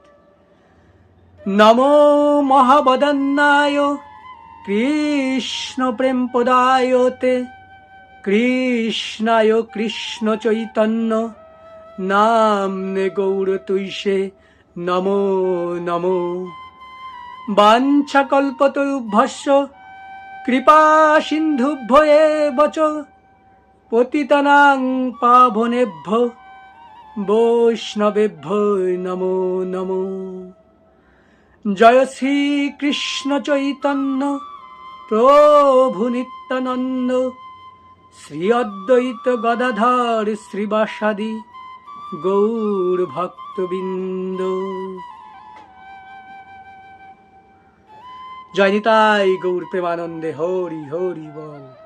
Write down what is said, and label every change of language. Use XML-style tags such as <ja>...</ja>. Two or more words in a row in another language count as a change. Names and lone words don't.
<sa>নমো মহাবদন্নায় কৃষ্ণ প্রেম পদায়তে কৃষ্ণায় কৃষ্ণ চৈতন্য নামনে গৌরতৈষে নমো নমো। বাঞ্ছাকল্পতরুভ্যশ্চ কৃপা সিন্ধুভ্য এব চ পতিতানাং পাবনেভ্যো বৈষ্ণবেভ্যো নমো নমো। জয় শ্রী কৃষ্ণ চৈতন্য প্রভু নিত্যানন্দ শ্রী অদ্বৈত গদাধর শ্রীবাসাদি গৌর ভক্তবৃন্দ।</sa> <bn>জয় নিতাই গৌর প্রেমানন্দে হরি হরি বল।</bn>